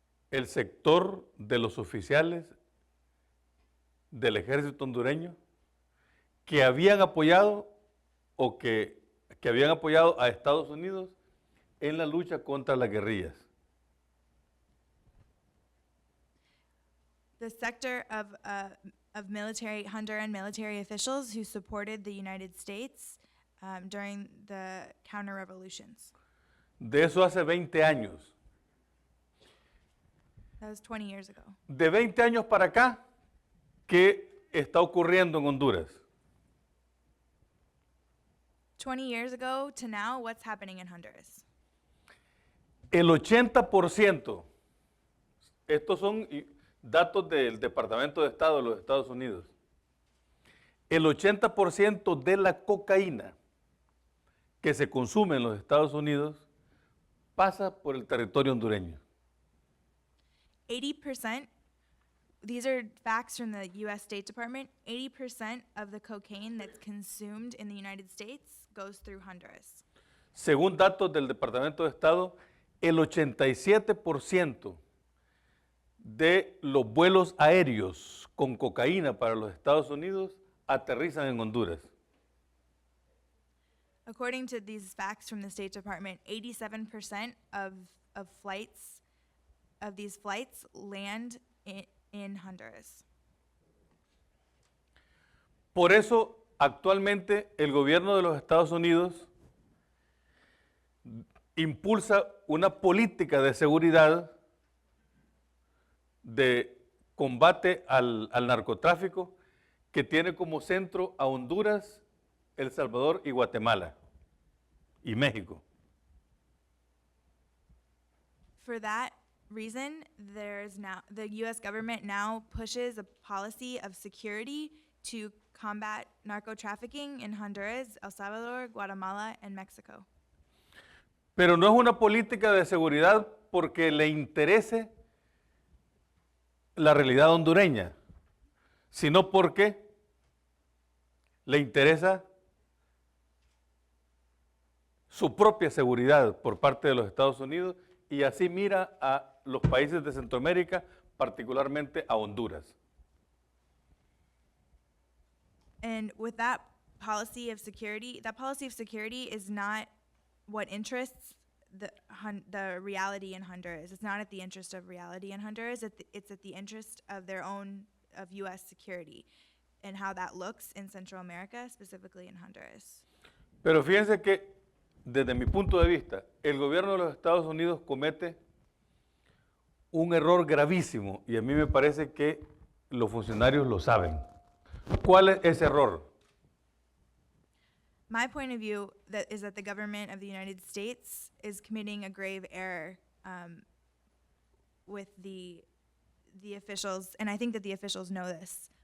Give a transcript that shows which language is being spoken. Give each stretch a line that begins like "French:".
Spanish: el sector de los oficiales del ejército hondureño que habían apoyado o que habían apoyado a Estados Unidos en la lucha contra las guerrillas.
English: The sector of military, Honduran military officials who supported the United States during the counter-revolutions.
Spanish: De eso hace 20 años.
English: That was 20 years ago.
Spanish: De 20 años para acá, ¿qué está ocurriendo en Honduras?
English: 20 years ago to now, what's happening in Honduras?
Spanish: El 80%, estos son datos del Departamento de Estado de los Estados Unidos, el 80% de la cocaína que se consume en los Estados Unidos pasa por el territorio hondureño.
English: 80%, these are facts from the U.S. State Department, 80% of the cocaine that's consumed in the United States goes through Honduras.
Spanish: Según datos del Departamento de Estado, el 87% de los vuelos aéreos con cocaína para los Estados Unidos aterrizan en Honduras.
English: According to these facts from the State Department, 87% of flights, of these flights land in Honduras.
Spanish: Por eso, actualmente, el gobierno de los Estados Unidos impulsa una política de seguridad de combate al narcotráfico que tiene como centro a Honduras, El Salvador y Guatemala y México.
English: For that reason, the U.S. government now pushes a policy of security to combat narco trafficking in Honduras, El Salvador, Guatemala, and Mexico.
Spanish: Pero no es una política de seguridad porque le interese la realidad hondureña, sino porque le interesa su propia seguridad por parte de los Estados Unidos y así mira a los países de Centroamérica, particularmente a Honduras.
English: And with that policy of security is not what interests the reality in Honduras. It's not at the interest of reality in Honduras. It's at the interest of their own, of U.S. security and how that looks in Central America, specifically in Honduras.
Spanish: Pero fíjense que, desde mi punto de vista, el gobierno de los Estados Unidos comete un error gravísimo y a mí me parece que los funcionarios lo saben. ¿Cuál es ese error?
English: My point of view is that the government of the United States is committing a grave error with the officials, and I think that the officials know this.